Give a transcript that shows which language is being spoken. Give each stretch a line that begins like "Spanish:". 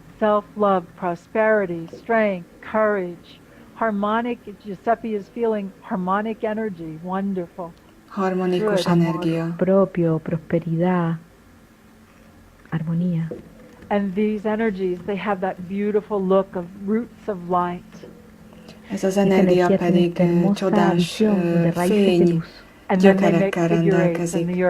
English: Self-love, prosperity, strength, courage, harmonic. Giuseppe is feeling harmonic energy. Wonderful.
Hungarian: Harmonikus energia.
Spanish: Propio, prosperidad, armonía.
English: And these energies, they have that beautiful look of roots of light.
Hungarian: Ez az energia pedig csodás fény gyökerekkel rendelkezik.